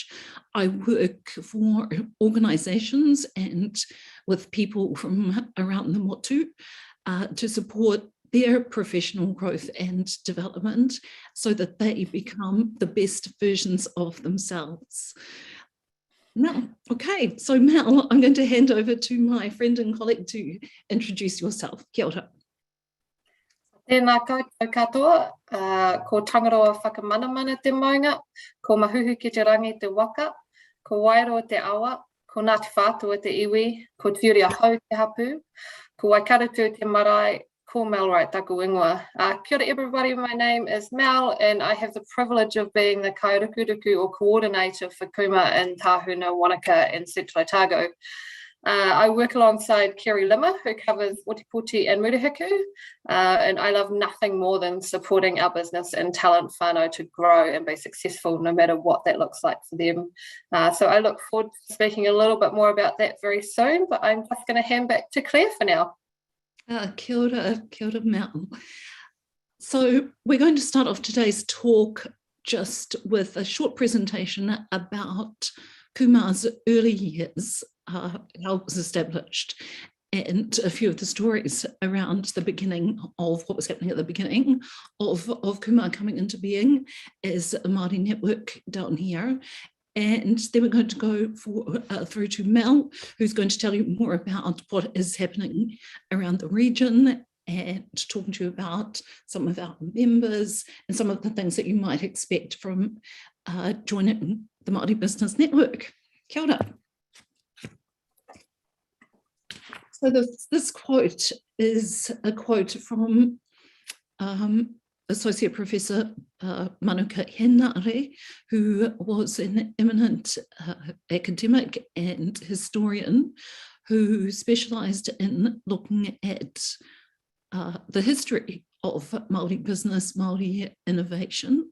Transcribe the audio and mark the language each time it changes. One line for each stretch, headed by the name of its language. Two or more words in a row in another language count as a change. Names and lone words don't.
English: I work for organisations and with people from around the motu to support their professional growth and development so that they become the best versions of themselves. Mel, okay, so Mel, I'm going to hand over to my friend and colleague to introduce yourself.
Māori: Kia ora. Tēnā koutou katoa, ko tangaroa whakamanamana te maunga, ko mahuhu ki te rangi te waka, ko wairoa te awa, ko Ngāti whātua te iwi, ko tiuria hau te hapu, ko waikaratu te marae, ko Mel right taku ingoa. Kia ora
English: everybody, my name is Mel and I have the privilege of being the kairakuruku or coordinator for KUMA in Tāhuna, Wanaka and Central Otago. I work alongside Kerry Limmer, who covers Otipoti and Murihiku, and I love nothing more than supporting our business and talent whānau to grow and be successful no matter what that looks like for them. So I look forward to speaking a little bit more about that very soon, but I'm just going to hand back to Claire for now.
Māori: Kia ora Mel.
English: So we're going to start off today's talk just with a short presentation about KUMA's early years, how it was established, and a few of the stories around the beginning of what was happening at the beginning of KUMA coming into being as a Māori network down here. And then we're going to go through to Mel, who's going to tell you more about what is happening around the region and talking to you about some of our members and some of the things that you might expect from joining the Māori Business Network.
Māori: Kia ora.
English: So this quote is a quote from Associate Professor Manuka Henare, who was an eminent academic and historian who specialised in looking at the history of Maori business, Maori innovation.